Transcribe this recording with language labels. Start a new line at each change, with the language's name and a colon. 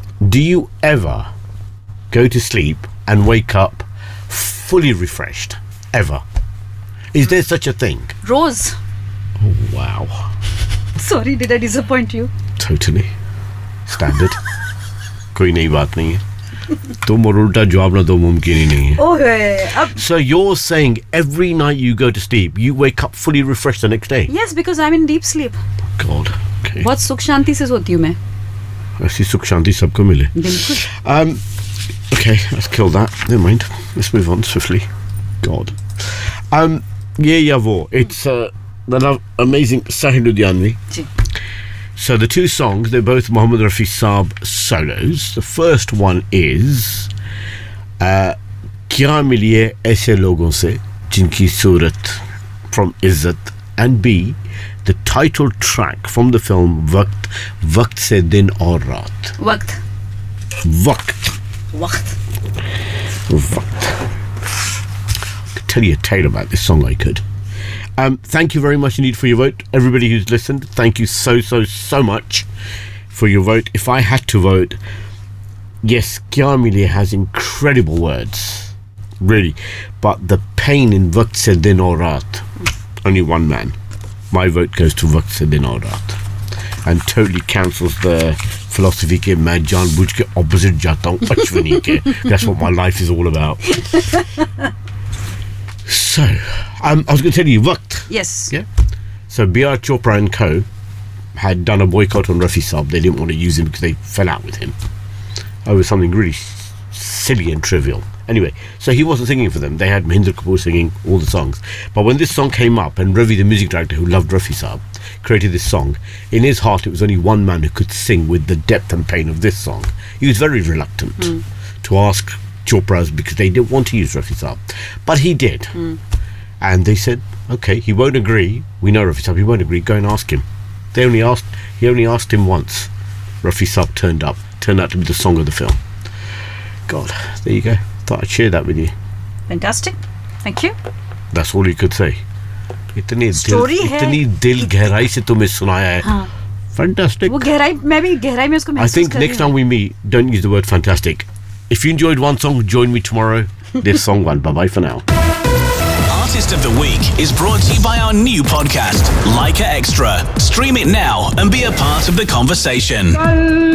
English: Do you ever go to sleep and wake up fully refreshed? Ever? Is there such a thing? Rose. Oh, wow. Sorry, did I disappoint you? Totally. Standard.
Hindi: कोई नई बात नहीं है. तुम और उल्टा जवाब ना दो मुमकिन ही नहीं है.
English: Oh, hey, So you're saying every night you go to sleep, you wake up fully refreshed the next day? Yes, because I'm in deep sleep. God. Okay.
Hindi: बहुत सुख शांति से सोती हूँ मैं. ऐसी सुख शांति सबको मिले.
English: Okay, let's kill that. Never mind. Let's move on swiftly. God. Ye Ya Wo. It's the amazing Sahil Ludhianvi. So the two songs, they're both Mohammed Rafi Saab solos. The first one is क्या मिलिए ऐसे लोगों से जिनकी सूरत from Izzat, and B, the title track from the film Waqt, वक़्त से दिन और रात. Vakt. Vakt. Vakt. Vakt. I could tell you a tale about this song, I could. Thank you very much indeed for your vote. Everybody who's listened, thank you so much for your vote. If I had to vote, yes, Kya Miliye has incredible words, really. But the pain in वक़्त से दिन और रात, only one man. My vote goes to वक़्त से दिन और रात. And totally cancels the philosophy
Hindi: के मैं जानबूझ के
English: opposite
Hindi: जाता हूँ अश्विनी के.
English: That's what my life is all about. So, I was going to tell you, Vakt. Yes. Yeah. So, B.R. Chopra and Co. had done a boycott on Rafi Saab. They didn't want to use him because they fell out with him over something really silly and trivial. Anyway, so he wasn't singing for them. They had Mahinder Kapoor singing all the songs. But when this song came up, and Ravi, the music director who loved Rafi Saab, created this song, in his heart, it was only one man who could sing with the depth and pain of this song. He was very reluctant to ask Chopra's because they didn't want to use Rafi Saab, but he did. And they said, okay, he won't agree. We know Rafi Saab, he won't agree. Go and ask him. He only asked him once. Rafi Saab turned up, turned out to be the song of the film. God, there you go. Thought I'd share that with you. Fantastic, thank you. That's all he could say.
Hindi: Itni story दिल, इतनी दिल गहराई से तुम्हे सुनाया है.
English: Fantastic.
Hindi: Wo gehrai, main bhi gehrai mein usko
English: I think next time we meet, don't use the word fantastic. If you enjoyed one song, join me tomorrow. This song one. Bye-bye for now. Artist of the Week is brought to you by our new podcast, Leica Extra. Stream it now and be a part of the conversation.